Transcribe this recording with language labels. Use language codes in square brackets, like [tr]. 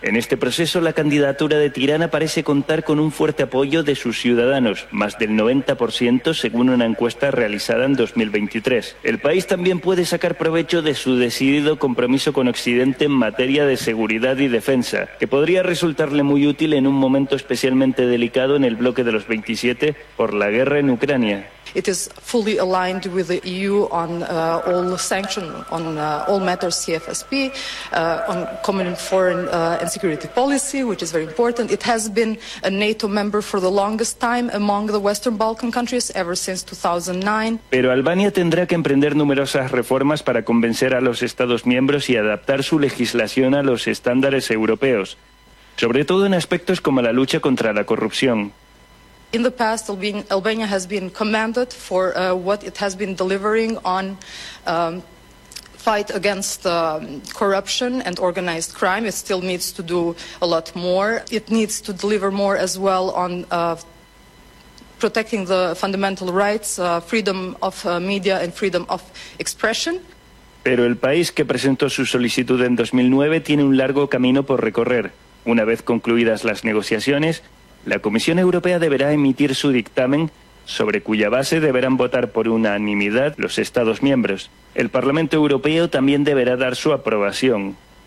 [es] En este proceso, la candidatura de Tirana parece contar con un fuerte apoyo de sus ciudadanos, más del 90% según una encuesta realizada en 2023. El país también puede sacar provecho de su decidido compromiso con Occidente en materia de seguridad y defensa, que podría resultarle muy útil en un momento especialmente delicado en el bloque de los 27 por la guerra en Ucrania. [en] It is fully aligned with the EU on all sanctions on all matters CFSP, on common foreign and security policy, which is very important. It has been a NATO member for the longest time among the Western Balkan countries ever since 2009. [es] Pero Albania tendrá que emprender numerosas reformas para convencer a los Estados miembros y adaptar su legislación a los estándares europeos, sobre todo en aspectos como la lucha contra la corrupción. [en] In the past, Albania has been commended for what it has been delivering on fight against corruption and organized crime. It still needs to do a lot more. It needs to deliver more as well on protecting the fundamental rights, freedom of media and freedom of expression. [es] Pero el país que presentó su solicitud en 2009 tiene un largo camino por recorrer. Una vez concluidas las negociaciones, la Comisión Europea deberá emitir su dictamen, sobre cuya base deberán votar por unanimidad los Estados miembros. El Parlamento Europeo también deberá dar su aprobación.